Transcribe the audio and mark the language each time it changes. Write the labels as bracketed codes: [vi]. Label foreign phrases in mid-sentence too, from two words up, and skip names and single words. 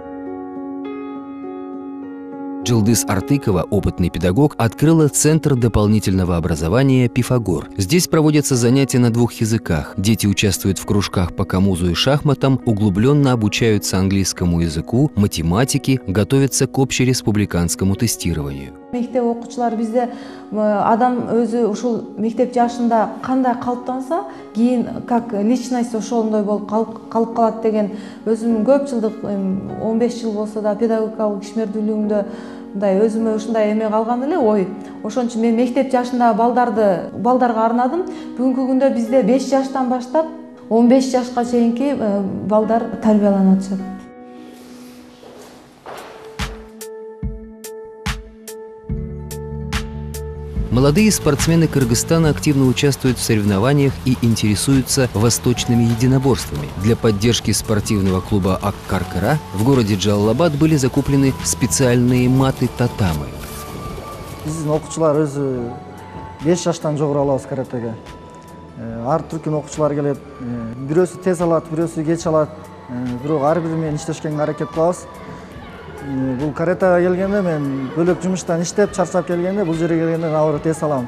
[ru] Джилдыз Артыкова, опытный педагог, открыла Центр дополнительного образования «Пифагор». Здесь проводятся занятия на 2 языках. Дети участвуют в кружках по камузу и шахматам, углубленно обучаются английскому языку, математике, готовятся к общереспубликанскому тестированию. [ky] Мектеп окуучулар бизде адам өзү ушул мектеп жашында кандай калыптанса, кийин [ru] как личность [ky] ошондой болуп калып калат деген өзүмдүн көп жылдык 15 жыл болсо да педагогикалык ишмердүүлүгүмдө мындай өзүмө ушундай эме калган эле ой. Ошон үчүн мен мектеп жашында балдарга арнадым. Бүгүнкү күндө бизде 5 жаштан баштап 15 жашка чейинки балдар тарбияланып атышат. [ru] Молодые спортсмены Кыргызстана активно участвуют в соревнованиях и интересуются восточными единоборствами. Для поддержки спортивного клуба Ак-Каркара в городе Джалалабад были закуплены специальные маты-татамы. [ky] Биздин окуучулар өзү 5 жаштан жогору алабыз каратеге. Ар түркүн окуучулар келет. Бирөөсү тез алат, бирөөсү кеч алат. Бирок ар бири менен иштешкенге аракет кылабыз. Бул каратега келгенде мен бөлөк жумуштан иштеп чарчап келгенде бул жерге келгенде набары тез алам.